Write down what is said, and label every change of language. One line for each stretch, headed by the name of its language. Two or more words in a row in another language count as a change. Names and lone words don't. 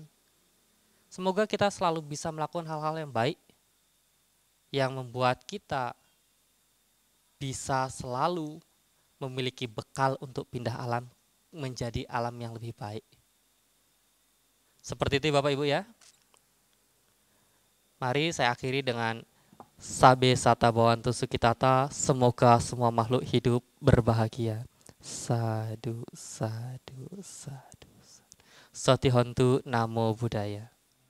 Indonesian: Semoga kita selalu bisa melakukan hal-hal yang baik yang membuat kita bisa selalu memiliki bekal untuk pindah alam menjadi alam yang lebih baik. Seperti itu Bapak Ibu ya. Mari saya akhiri dengan
Pali: Sabe Sata Bhavantu Sukhitata,
Indonesian: semoga semua makhluk hidup berbahagia.
Pali: Sadu, sadu, sadu. Soti Hontu Namo Buddhaya.